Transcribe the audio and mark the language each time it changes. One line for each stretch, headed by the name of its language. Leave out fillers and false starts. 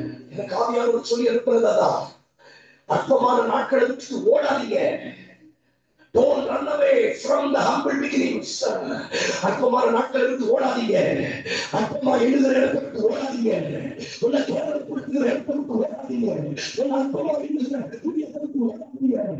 Tamil: எனக்கு ஆவியானவர் சொல்லி அனுப்புறதா, அற்பமான நாட்களை விட்டு ஓடாதீங்க.
English: Don't run away from the humble beginnings.
Tamil: அற்பமான நாட்களை விட்டு ஓடாதீங்க. அற்பமா எழுதுற இடத்தை விட்டு ஓடாதீங்க. உள்ள கேவலப்படுத்துகிற இடத்தை விட்டு ஓடாதீங்க. உள்ள அற்பமா எழுதுகிற இடத்தை விட்டு ஓடாதீங்க.